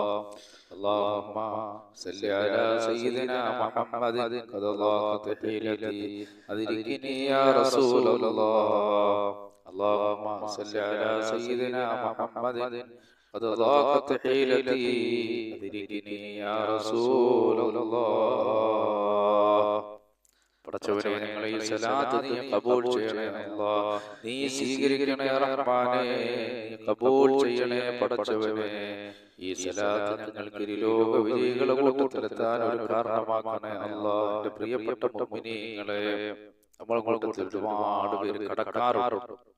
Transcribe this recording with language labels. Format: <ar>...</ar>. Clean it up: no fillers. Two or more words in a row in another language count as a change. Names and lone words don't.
<ar>اللهم صل على سيدنا محمد قد ضاقت حيلتي أدركني يا رسول الله. اللهم صل على سيدنا محمد قد ضاقت حيلتي أدركني يا رسول الله.</ar> <ml>പടച്ചവനെ, ഞങ്ങളെ ഈ സലാത്ത് നീ ഖബൂൽ ചെയ്യണേ അല്ലാഹ്. നീ സ്വീകരിക്കണേ റഹ്മാനേ, നീ ഖബൂൽ ചെയ്യണേ പടച്ചവനെ. ഈ സലാത്ത് ഞങ്ങൾക്ക് ഇരുലോക വിജയികളെ കൂട്ടത്തിലെത്താൻ ഒരു കാരണമാക്കണേ അല്ലാഹ്. എൻ്റെ പ്രിയപ്പെട്ട മുഅ്മിനീങ്ങളെ, നമ്മളെ കൂട്ടത്തിൽ ഒരുപാട് പേര് കടക്കാറുണ്ട്.</ml>